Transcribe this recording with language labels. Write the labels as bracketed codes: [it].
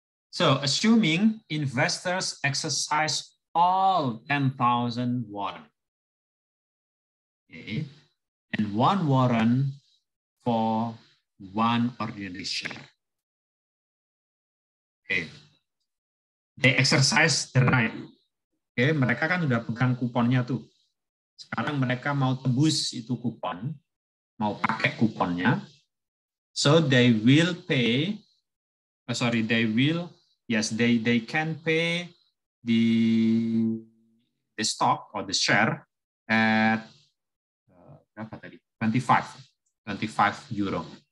[en] So, assuming investors exercise all 10,000 warrant, okay, and one warrant for one ordinary share. Okay. They exercise the right. [id] Okay, mereka kan udah pegang kuponnya tuh. Sekarang mereka mau tebus itu kupon, mau pakai kuponnya. [en] So they will pay. They can pay the stock or the share at [id] berapa tadi? [en] 25 euro.